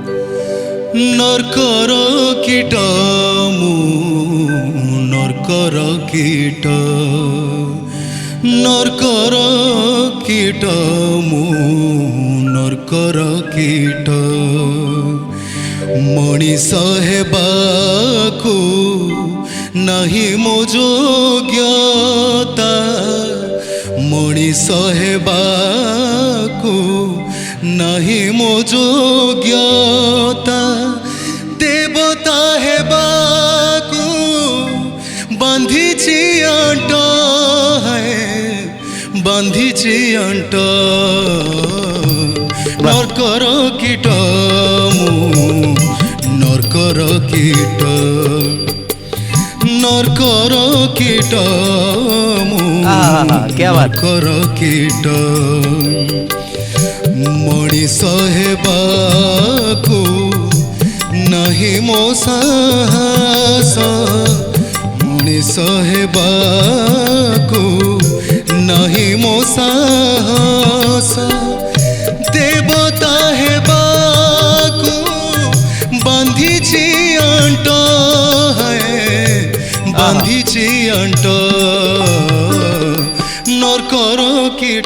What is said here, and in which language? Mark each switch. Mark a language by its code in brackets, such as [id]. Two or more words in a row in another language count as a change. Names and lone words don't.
[or] ନର୍କର କୀଟ ମୁଁ ନର୍କର କୀଟ ନର୍କର କୀଟ ମୁଁ ନର୍କର କୀଟ मଣିଷ ହେବାକୁ ନାହିଁ ମୋ ଯୋଗ୍ୟତା ମଣିଷ ହେବାକୁ ନାହିଁ ମୋ ଯୋଗ୍ୟତା ଦେବତା ହେବାକୁ ବାନ୍ଧିଛି ଅଣ୍ଟ ବାନ୍ଧିଛି ଅଣ୍ଟ ନର୍କର କୀଟ ମୁଁ ନର୍କର କୀଟ ନର୍କର କୀଟ ମୁଁ [hi] क्या बात। [or] ନର୍କର କୀଟ ମଣିଷ ହେବାକୁ ନାହିଁ ମୋ ସାହସ ମଣିଷ ହେବାକୁ ନାହିଁ ମୋ ସାହସ ଦେବତା ହେବାକୁ ବାନ୍ଧିଛି ଅଣ୍ଟ ବାନ୍ଧିଛି ଅଣ୍ଟ ନର୍କର କୀଟ।